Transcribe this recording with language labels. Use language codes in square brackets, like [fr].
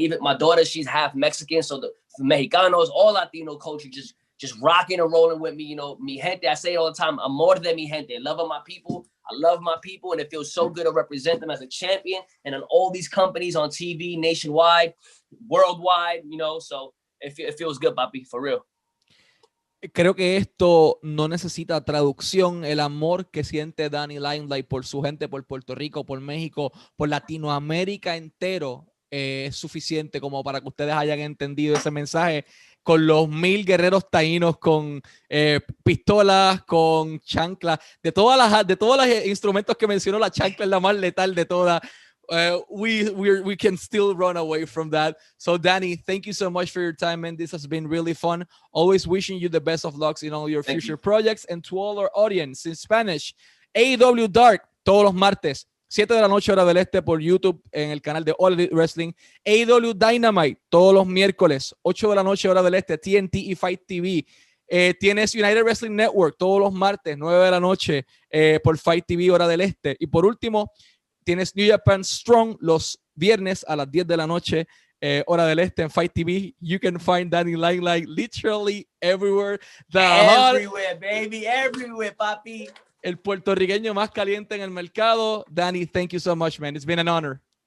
[en] Even my daughter, she's half Mexican, so the Mexicanos, all Latino culture just rocking and rolling with me, you know, [es] mi gente. [en] I say it all the time, [es] amor de mi gente, [en] love of my people. I love my people, and it feels so good to represent them as a champion and on all these companies on TV, nationwide, worldwide, you know, so it feels good, papi, for real. [es] Creo que esto no necesita traducción. El amor que siente Danny Limelight por su gente, por Puerto Rico, por México, por Latinoamérica entero, es suficiente como para que ustedes hayan entendido ese mensaje con los 1000 guerreros taínos con pistolas, con chanclas, de todos los instrumentos que mencionó, la chancla es la más letal de todas. [en] We can still run away from that. So Danny, thank you so much for your time, man. This has been really fun. Always wishing you the best of luck in all your future projects. And to all our audience in Spanish, [es] AEW Dark, todos los martes, 7 de la noche hora del este por YouTube en el canal de All Elite Wrestling. AEW Dynamite, todos los miércoles, 8 de la noche hora del este, TNT y Fight TV. Tienes United Wrestling Network todos los martes, 9 de la noche por Fight TV hora del este. Y por último, tienes New Japan Strong los viernes a las 10 de la noche, hora del este en Fight TV. [en] You can find Danny Limelight literally everywhere. Everywhere, baby, everywhere, papi. [es] El puertorriqueño más caliente en el mercado. [en] Danny, thank you so much, man. It's been an honor.